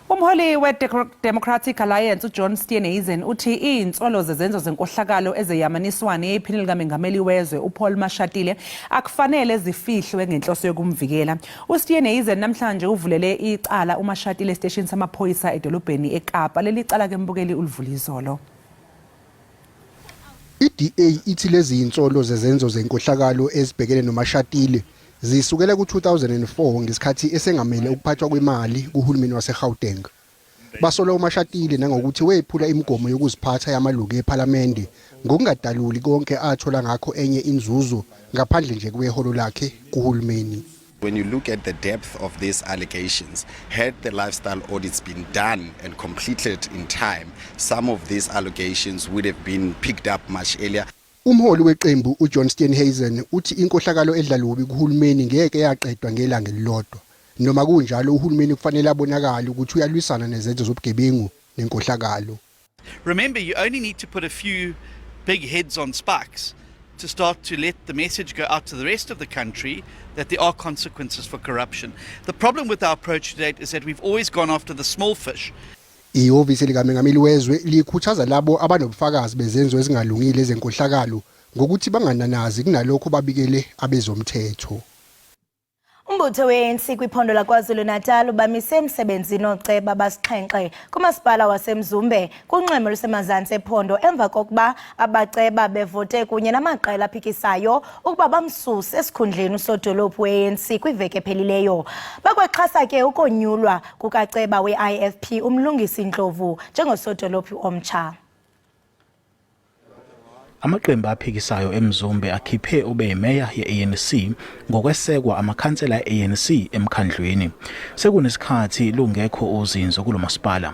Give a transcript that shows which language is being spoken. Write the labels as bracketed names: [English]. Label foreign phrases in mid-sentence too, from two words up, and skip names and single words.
[Zulu] Umholi we-Democratic Alliance uJohn Steenhuisen uthi iy'nsolo zezenzo zenkohlakalo ezeyamaniswane ephini likamengameli wezwe uPaul Mashatile akufanele zifihlwe ngenhloso yokumvikela. uSteenhuisen namhlanje uvulele icala uMashatile esiteshini samaphoyisa edolobheni eKapa. Leli cala ke mbukeli ulivula izolo. I-DA ithi lezi insolo zezenzo zenkohlakalo ezibhekene noMashatile zisukela ku-2004 ngesikhathi esengamele ukuphathwa kwemali kuhulumeni waseGauteng. Basola uMashatile nangokuthi wephula imigomo yokuziphatha yamalungu ePhalamende ngokungadaluli konke athola ngakho enye inzuzo ngaphandle nje kweholo lakhe kuhulumeni. [English] When you look at the depth of these allegations, had the lifestyle audits been done and completed in time, some of these allegations would have been picked up much earlier. [Zulu] Umholi weqembu uJohn Steenhuisen uthi inkohlakalo edlalubi kuhulumeni ngeke yaqedwa ngelanga elilodwa. Noma kunjalo uhulumeni kufanele abonakala ukuthi uyalwisana nezenzo zobugebengu nenkohlakalo. [English] Remember, you only need to put a few big heads on spikes to start to let the message go out to the rest of the country that there are consequences for corruption. The problem with our approach to date is that we've always gone after the small fish. [Zulu] Ihhovisi likamengameli wezwe likhuthaza labo abanobufakazi bezenzo ezingalungile ezenkohlakalo ngokuthi bangananazi kunalokho babikele abezomthetho. [Xhosa] Umbutho we-ANC kwiphondo laKwaZulu-Natal ubamise emsebenzini oceba abasixhenxe kumasipala waseMzumbe kunxweme lusemazantsi ephondo emva kokuba abaceba bevote kunye namaqela aphikisayo ukuba bamsuse esikhundleni usodolophu we-ANC kwiveki ephelileyo. Bakwaxhasa ke ukonyulwa kukaceba we-IFP umlungisi Ndlovu njengosodolophu omtsha. [Zulu] Amaqembu aphikisayo eMzumbe akhiphe ube imeya ye-ANC ngokwesekwa amakhansela e-ANC emkhandlweni. Sekunesikhathi lungekho uzinzo kulomasipala.